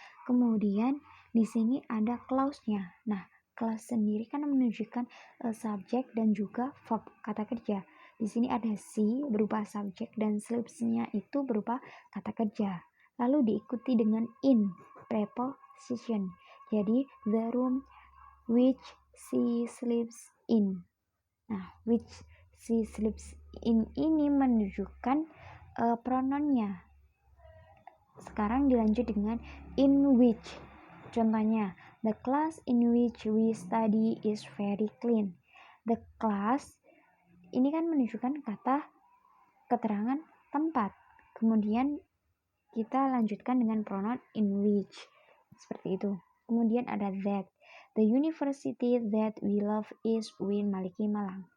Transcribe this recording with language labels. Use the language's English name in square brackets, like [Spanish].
[Indonesian] Kemudian di sini ada clause-nya. Nah, clause sendiri kan menunjukkan subjek dan juga verb, kata kerja. Di sini ada she berupa subjek dan sleeps-nya itu berupa kata kerja. Lalu diikuti dengan in, preposition. Jadi [English] the room which she sleeps in. [Indonesian] Nah, [English] which she sleeps in [Indonesian] ini menunjukkan pronounnya. Sekarang dilanjut dengan in which. Contohnya, [English] the class in which we study is very clean. The class [Indonesian] ini kan menunjukkan kata keterangan tempat. Kemudian kita lanjutkan dengan pronoun in which. Seperti itu. Kemudian ada [English] that. The university that we love is UIN Maliki Malang.